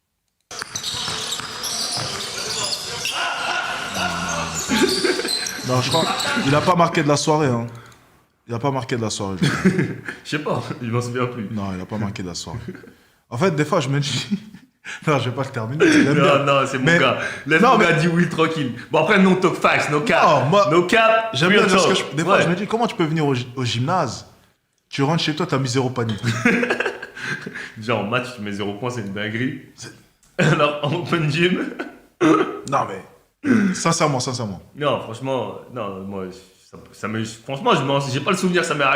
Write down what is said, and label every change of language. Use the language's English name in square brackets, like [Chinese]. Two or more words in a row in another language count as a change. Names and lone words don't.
[French] Non, je crois il n'a pas marqué de la soirée. Hein. Il n'a pas marqué de la soirée. Je sais pas, je m'en souviens plus. Non, il n'a pas marqué de la soirée. En fait, des fois, je me dis... Non, je vais pas le terminer. Bien. Non, c'est mon Mais... gars. Laisse non, mon gars dire oui, tranquille. Bon, après, [English] no talk facts, no cap. [French] Non, moi, [English] no cap. [French] J'aime bien dire ce que je... Des fois, ouais. je me dis, comment tu peux venir au gymnase, tu rentres chez toi, tu as mis 0 panier. Déjà, en match, tu mets 0 points, c'est une dinguerie. Alors, en open gym... Non, mais... Sincèrement. Non, franchement, non, moi, franchement, j'ai pas le souvenir, ça m'est arrivé.